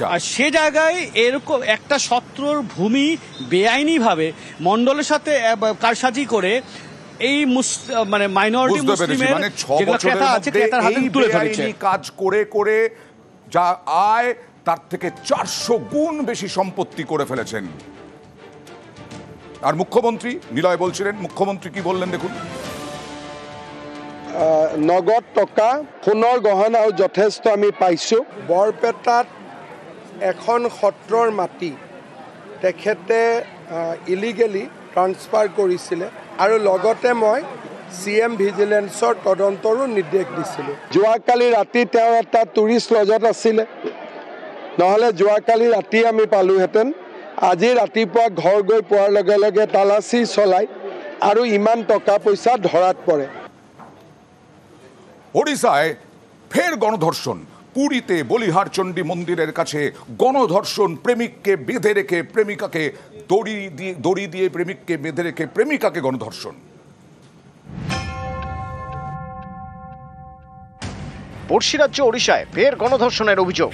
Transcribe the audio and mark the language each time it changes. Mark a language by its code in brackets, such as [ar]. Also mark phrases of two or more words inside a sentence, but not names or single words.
[bn] আর সে জায়গায় এরকম একটা সত্রর ভূমি বেআইনি ভাবে মন্ডলের সাথে কারসাজি করে এই মানে [en] minority Muslim [bn] যেগুলো ক্রেতা আছে, ক্রেতার হাতে তুলে ধরেছে। কাজ করে করে যা আয়, তার থেকে 400 গুণ বেশি সম্পত্তি করে ফেলেছেন। আর মুখ্যমন্ত্রী, নিলয় বলছিলেন, মুখ্যমন্ত্রী কি বললেন দেখুন। [as] নগদ টকা, সোণৰ গহনাও যথেষ্ট আমি পাইছোঁ। বৰপেটাত এখন সত্ৰৰ মাটি তেখেতে [en] illegally transfer [as] কৰিছিলে, আৰু লগতে মই CM ভিজিলেন্সৰ তদন্তৰো নিৰ্দেশ দিছিলোঁ। যোৱাকালি ৰাতি তেওঁ এটা [en] tourist lodge [as] আছিলে, নহ'লে যোৱাকালি ৰাতি আমি পালোহেঁতেন। আজি ৰাতিপুৱা ঘৰ গৈ পোৱাৰ লগে লগে তালাচী চলাই আৰু ইমান টকা পইচা ধৰাত পৰে। [bn] ওড়িশায় ফের গণধর্ষণ। পুরীতে বলিহার চণ্ডী মন্দিরের কাছে গণধর্ষণ। প্রেমিককে বেঁধে রেখে প্রেমিকাকে দড়ি দিয়ে প্রেমিককে বেঁধে রেখে প্রেমিকাকে গণধর্ষণ। পড়শি রাজ্য ওড়িশায় ফের গণধর্ষণের অভিযোগ।